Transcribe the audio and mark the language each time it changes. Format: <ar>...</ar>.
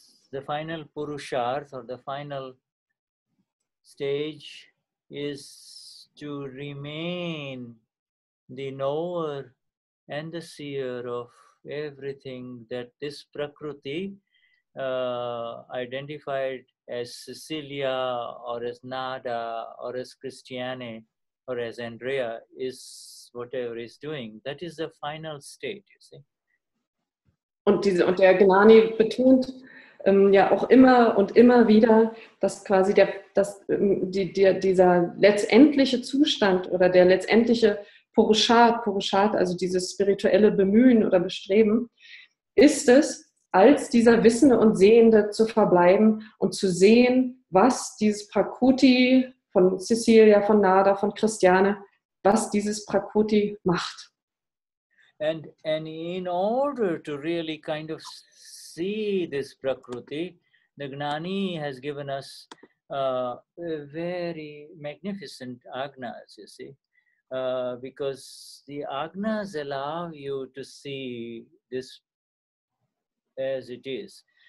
<en>the final Purusharth or the final stage is to remain the knower and the seer of everything that this Prakriti identified as Cecilia or as Nada or as Christiane or as Andrea is whatever is doing. That is the final state, you see.</en> <de>Und der Gnani betont ja auch immer und immer wieder, dass quasi dieser letztendliche Zustand oder der letztendliche Purushat, also dieses spirituelle Bemühen oder Bestreben, ist es, als dieser Wissende und Sehende zu verbleiben und zu sehen, was dieses Prakriti von Cecilia, von Nada, von Christiane, was dieses Prakriti macht.</de> <en>And in order to really kind of see this Prakriti, the Gnani has given us very magnificent agnas, you see, because the agnas allow you to see this as it is.</en>